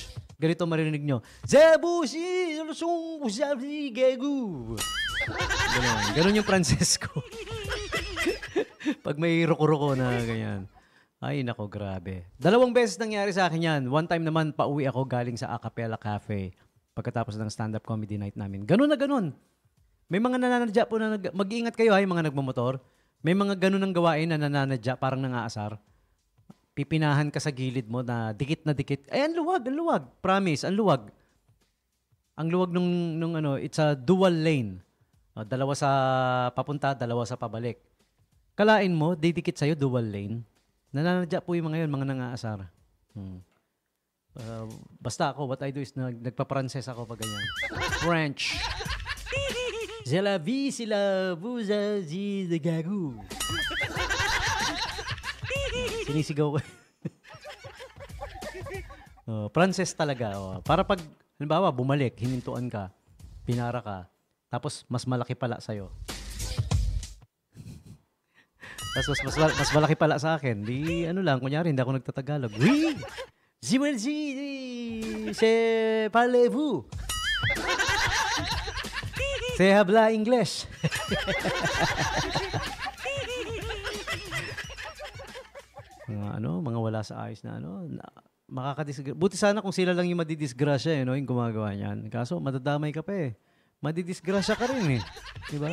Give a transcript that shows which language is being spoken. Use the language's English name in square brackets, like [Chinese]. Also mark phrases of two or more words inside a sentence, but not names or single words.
[Filipino] Ganito marinig nyo. Ganun yung Pranses ko. Pag may ruko-ruko na ganyan. Ay, nako, grabe. 2 beses nangyari sa akin yan. [English] One time [Filipino] naman, pauwi ako galing sa Acapella Cafe pagkatapos ng [English] stand-up comedy night [Filipino] namin. Ganun na ganun. May mga nananadya po na mag-iingat kayo yung mga nagmamotor. May mga ganun ang gawain na nananadya, parang nangaasar. Pipinahan ka sa gilid mo na dikit. Ang luwag. Promise, ang luwag. Ang luwag nung [English] it's a dual lane. [Filipino] 2 sa papunta, 2 sa pabalik. Kalain mo, didikit sa'yo, dual lane. Nananadya po yung mga yun, mga nangaasar. Basta ako, [English] what I do is [Filipino] nagpa-Pranses ako pag ganyan. [English] French. [French] C'est la vie, c'est la vous de gagu. [Filipino] Sinisigaw ko. Pranses talaga. Para pag, halimbawa, bumalik, hinintuan ka, pinara ka, tapos mas malaki pala sa'yo. Tapos mas malaki pala sa akin. Di kunyari, hindi ako nagtatagalog. [French] Oui! C'est parlez-vous? C'est habla English. [Filipino] Mga wala sa ayos na buti sana kung sila lang yung madidisgrasya yung gumagawa niyan. Kaso madadamay ka pa madidisgrasya ka rin diba?